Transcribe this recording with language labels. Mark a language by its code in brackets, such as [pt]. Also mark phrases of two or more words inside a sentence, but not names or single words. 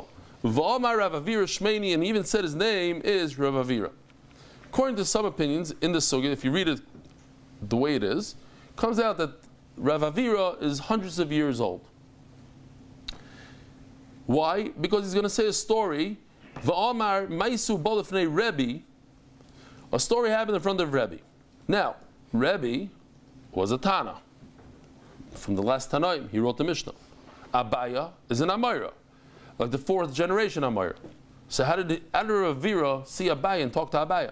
[en] And he even said his name is Rav Avira. According to some opinions in the sugya, if you read it the way it is, comes out that Rav Avira is hundreds of years old. Why? Because he's going to say a story. [he] ואמר מעשה בא לפני רבי. [en] A story happened in front of Rebbe. Now, Rebbe was a Tana. From the last Tanaim, he wrote the Mishnah. Abaya is an Amayra, like the fourth generation Amayra. So how did Rav Avira see Abaya and talk to Abaya?